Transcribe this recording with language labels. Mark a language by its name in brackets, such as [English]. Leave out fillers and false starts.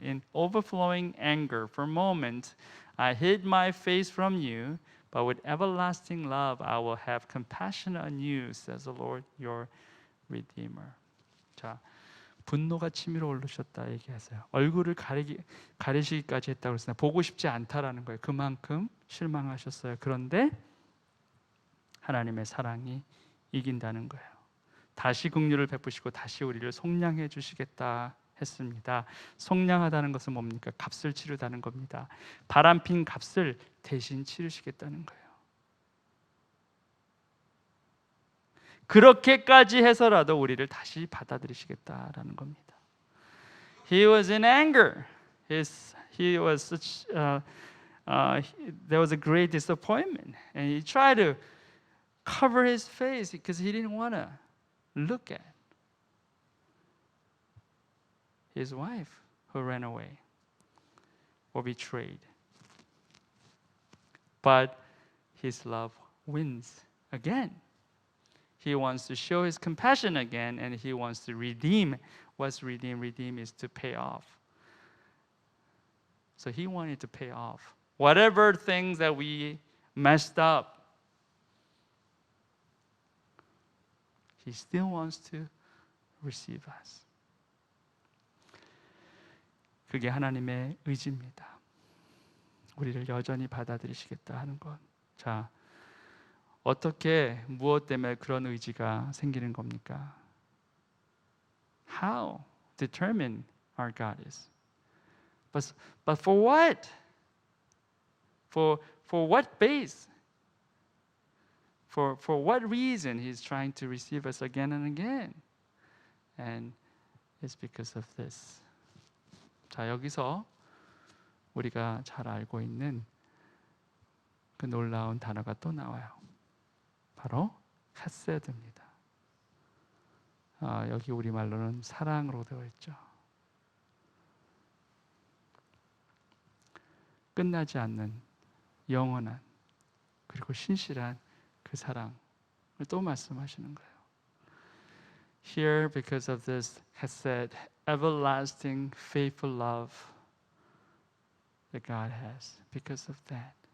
[English] In overflowing anger for a moment I hid my face from you, but with everlasting love I will have compassion on you, says the Lord your Redeemer. [Korean] 자, 분노가 치밀어 오르셨다 얘기하세요. 얼굴을 가리시기까지 했다고 그랬어요. 보고 싶지 않다라는 거예요. 그만큼 실망하셨어요. 그런데 하나님의 사랑이 이긴다는 거예요. 다시 긍휼을 베푸시고 다시 우리를 속량해 주시겠다 했습니다. 속량하다는 것은 뭡니까? 값을 치르다는 겁니다. 바람핀 값을 대신 치르시겠다는 거예요. 그렇게까지 해서라도 우리를 다시 받아들이시겠다라는 겁니다. [English] He was in anger. He was such. There was a great disappointment, and he tried to cover his face because he didn't want to look at his wife who ran away or betrayed. But his love wins again. He wants to show his compassion again, and he wants to redeem. What's redeem? Redeem is to pay off. So he wanted to pay off whatever things that we messed up. He still wants to receive us. [Korean] 그게 하나님의 의지입니다. 우리를 여전히 받아들이시겠다 하는 것. 자, 어떻게 무엇 때문에 그런 의지가 생기는 겁니까? [English] How determined our God is. But for what? For what base? For what reason He's trying to receive us again and again? And it's because of this. [Korean] 자, 여기서 우리가 잘 알고 있는 그 놀라운 단어가 또 나와요. 바로 헤세드입니다. 여기 우리말로는 사랑으로 되어 있죠. 끝나지 않는 영원한 그리고 신실한 그 사랑을 또 말씀하시는 거예요. [English] Here, because of this hesed, everlasting, faithful love that God has, because of that.